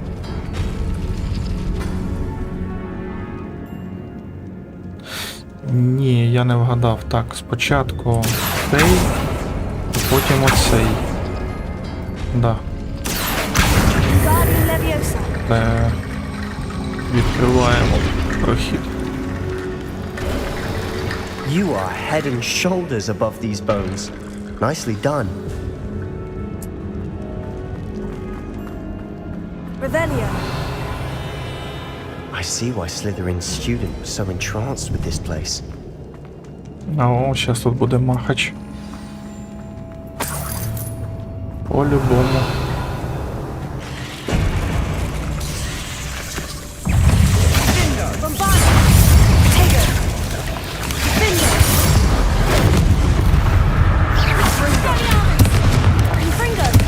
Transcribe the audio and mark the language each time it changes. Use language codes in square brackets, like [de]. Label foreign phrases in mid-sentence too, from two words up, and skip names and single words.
[uk] Ні, я не вгадав. Так, спочатку цей, а потім оцей. Да. Wingardium Leviosa. Відкриваємо прохід. [en] You are head and shoulders above these bones. Nicely done. Revelio. I see why Slytherin's student was so entranced with this place. [uk] О, зараз тут буде махач. По-любому. Bombarda. Tago. Confringo. Confringo.